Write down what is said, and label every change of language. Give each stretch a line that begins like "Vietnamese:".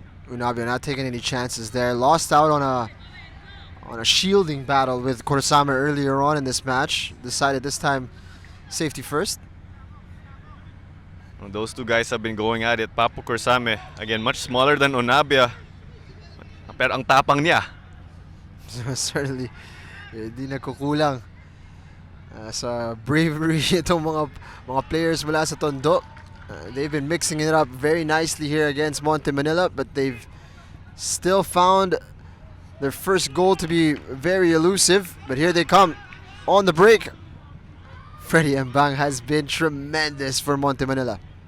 English: Unabia not taking any chances there. Lost out on a shielding battle with Kurosama earlier on in this match. Decided this time safety first. Well, those two guys have been going at it. Papu Kursame, again, much smaller than Onabia.
Filipino: Pero ang tapang niya.
English: Certainly,
Filipino: di nakukulang sa bravery itong mga players mula sa Tondo.
English: They've been mixing it up very nicely here against Monte Manila, but they've still found their first goal to be very elusive. But here they come on the break. Freddy Mbang has been tremendous for Monte Manila.